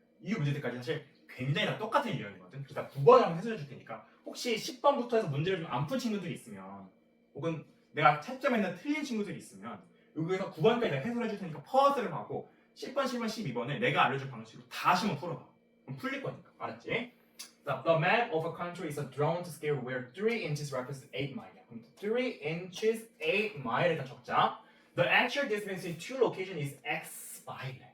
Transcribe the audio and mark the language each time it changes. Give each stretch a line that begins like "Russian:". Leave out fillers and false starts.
Korean: 이후 문제들까지 사실 굉장히 다 똑같은 유형이거든. 그래서 9번을 한번 해설해 줄 테니까 혹시 10번부터 해서 문제를 좀 안 푼 친구들이 있으면 혹은 내가 채점했는 틀린 친구들이 있으면 여기에서 9번까지 내가 해설해 줄 테니까 퍼즐을 하고 10번, 10번, 12번을 내가 알려줄 방식으로 다시 한번 풀어봐. 그럼 풀릴 거니까. 알았지?
English: The map of a country is a drawn to scale where 3 inches represents 8 miles.
Korean: 그럼 3 inches, 8 mile에다 적자.
English: The actual distance in two locations is x mile.